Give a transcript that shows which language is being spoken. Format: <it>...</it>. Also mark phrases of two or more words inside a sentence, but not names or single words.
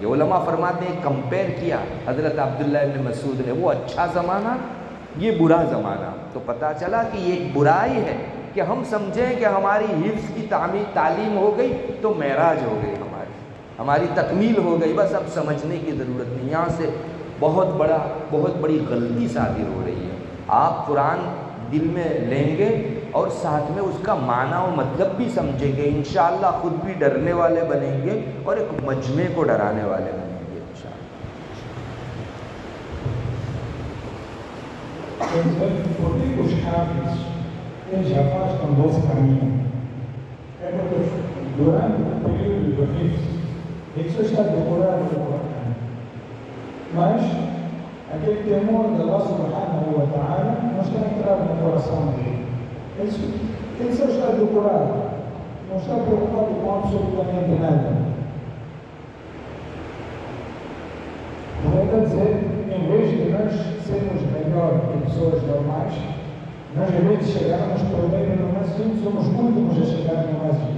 <ur>علماء فرماتے ہیں، کمپیئر کیا حضرت عبداللہ ابن مسعود نے، وہ اچھا زمانہ یہ برا زمانہ، تو پتہ چلا کہ یہ ایک برائی ہے کہ ہم سمجھیں کہ ہماری حفظ کی تعلیم ہو گئی تو معراج ہو گئی، ہماری تکمیل ہو گئی، بس اب سمجھنے کی ضرورت نہیں۔ یہاں سے بہت بڑی غلطی صادر ہو رہی ہے۔ آپ قرآن دل میں لیں گے اور ساتھ میں اس کا معنی و مطلب بھی سمجھیں گے، انشاءاللہ خود بھی ڈرنے والے بنیں گے اور ایک مجمع کو ڈرانے والے بنیں گے انشاءاللہ۔</ur> <pt>Por que os hábitos eles afastam do nosso caminho? É porque durante o período do Hifz, ele só está decorado o Corão. Mas aquele temor de</pt> <ar>الله سبحانه وتعالى</ar> <pt>não está entrado no coração dele. Ele só está decorado, não está preocupado com absolutamente nada. Quer dizer, em vez de nós sermos melhor que pessoas normais, nós às vezes chegamos primeiro no masjid, somos últimos a chegar no masjid.</pt>